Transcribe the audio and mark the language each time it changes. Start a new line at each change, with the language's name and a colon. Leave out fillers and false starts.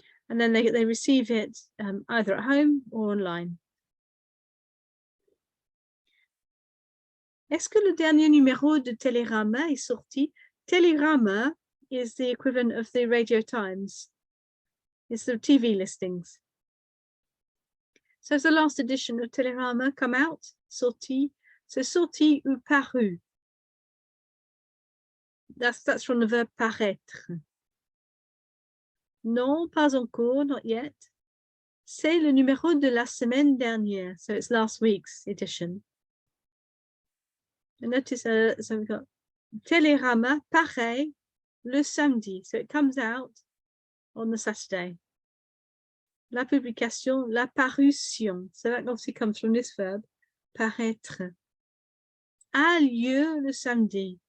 English: And then they receive it either at home or online.
French: Est-ce que le dernier numéro de Télérama est sorti?
English: Télérama is the equivalent of the Radio Times. It's the TV listings. So has the last edition of Télérama come out? Sorti.
French: So sorti ou paru.
English: That's from the verb paraître.
French: Non, pas encore,
English: not yet.
French: C'est le numéro de la semaine dernière.
English: So it's last week's edition. And notice, so we've got
French: Télérama paraît le samedi.
English: So it comes out on the Saturday.
French: La publication, la parution.
English: So that obviously comes from this verb, paraître.
French: A lieu le samedi.